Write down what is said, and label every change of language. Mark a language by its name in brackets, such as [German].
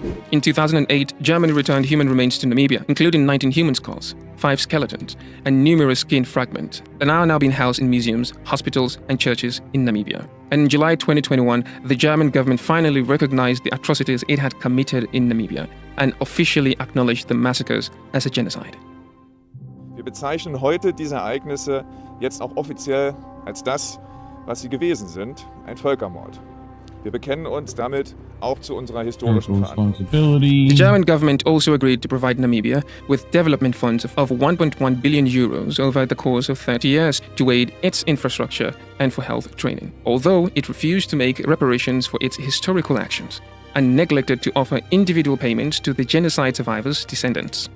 [English] In 2008, Germany returned human remains to Namibia, including 19 human skulls, 5 skeletons, and numerous skin fragments that are now being housed in museums, hospitals, and churches in Namibia. And in July 2021, the German government finally recognized the atrocities it had committed in Namibia and officially acknowledged the massacres as a genocide. [German] Wir bezeichnen heute diese Ereignisse jetzt auch offiziell als das, was sie gewesen sind, ein Völkermord. Wir bekennen uns damit auch zu unserer historischen Verantwortung. [English] The German government also agreed to provide Namibia with development funds of 1.1 billion euros over the course of 30 years to aid its infrastructure and for health training, although it refused to make reparations for its historical actions and neglected to offer individual payments to the genocide survivors' descendants.